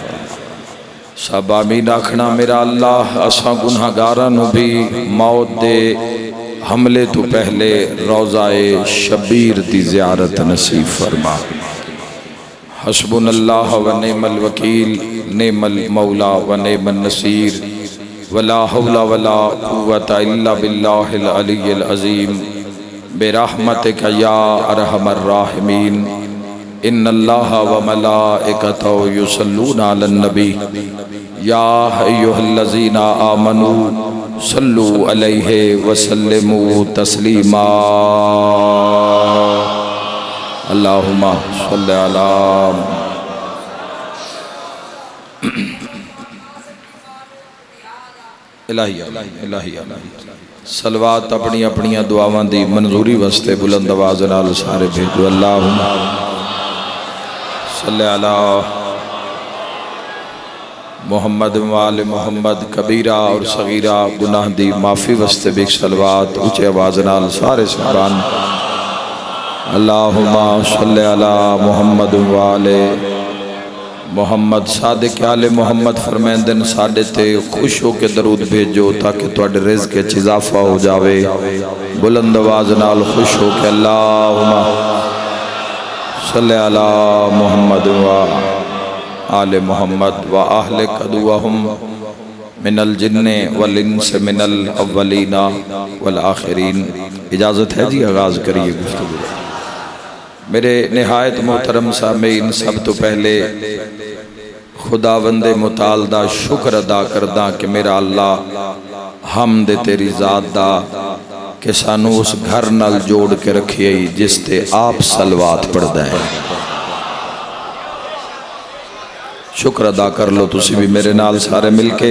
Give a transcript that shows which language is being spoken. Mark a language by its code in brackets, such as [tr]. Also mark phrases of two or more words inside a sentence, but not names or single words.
[pa] سب آمین آکھنا. میرا اللہ اسا گنہگاراں نوں بھی موت دے حملے تو پہلے روضۂ شبیر دی زیارت نصیب فرما. [ar] حسبنا الله ونعم الوكيل نعم المولى ونعم النصير ولا حول ولا قوة إلا بالله العلي العظيم برحمتك يا أرحم الراحمين إن الله وملائكته يصلون على النبي يا أيها الذين آمنوا صلوا عليه وسلموا تسليما. اللهم صل على إلهي [pa] صلوات اپنی اپنی دعاواں دی منظوری واسطے بلند آواز نال سارے بھیجو. [ar] اللهم صل على محمد وآل محمد. [pa] کبیرہ اور صغیرہ گناہ دی معافی واسطے بھی صلوات اوچے آواز نال سارے سبحان. [ar] اللهم صل على محمد وآل محمد. [pa] صادق آل محمد فرماندے ساڈے تے خوش ہو کے درود بھیجو تاکہ تہاڈے رزق وچ اضافہ ہو جاوے. بلند آواز نال خوش ہو کے [ar] اللهم صل على محمد وآل محمد وأهلك عدوهم من الجن والإنس من الأولين والآخرين. [ur] اجازت ہے جی، آغاز کریے گفتگو. [pa] میرے نہایت محترم سامعین، سب تو پہلے خداوند متعال دا شکر ادا کردا کہ میرا اللہ حمد تیری ذات دا کہ سانوں اس گھر نال جوڑ کے رکھیے جس تے آپ صلوات پڑھدا ہے. شکر ادا کر لو تسی بھی میرے نال سارے مل کے.